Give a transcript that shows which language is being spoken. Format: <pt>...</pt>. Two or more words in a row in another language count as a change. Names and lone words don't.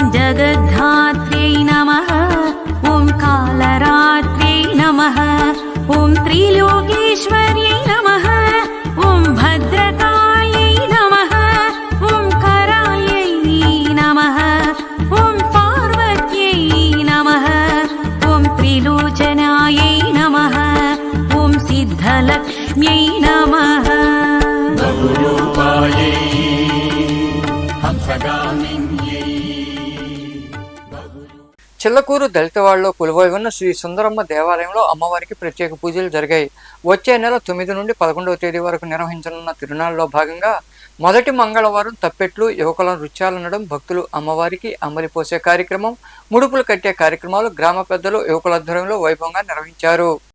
<sa>जगद्धात्र्यै नमः ॐ कालरात्र्यै नमः ॐ त्रिलोकेश्वर्यै नमः ॐ भद्रकाल्यै नमः ॐ कराल्यै नमः ॐ पार्वत्यै नमः ॐ त्रिलोचनायै नमः ॐ सिद्धलक्ष्म्यै नमः बहुरूपायै हंसगामिन्यै</sa> <te>చిల్లకూరు దళితవాడలో కొలువై ఉన్న శ్రీ సుందరమ్మ దేవాలయంలో అమ్మవారికి ప్రత్యేక పూజలు జరిగాయి. వచ్చే నెల 9 నుండి 11వ తేదీ వరకు నిర్వహించనున్న తిరునాళ్ళలో భాగంగా మొదటి మంగళవారం తప్పెట్లు, యువకుల నృత్యాలనడం, భక్తులు అమ్మవారికి అంబలి పోసే కార్యక్రమం, ముడుపులు కట్టే కార్యక్రమాలు గ్రామ పెద్దలు, యువకుల ఆధ్వర్యంలో వైభవంగా నిర్వహించారు.</te>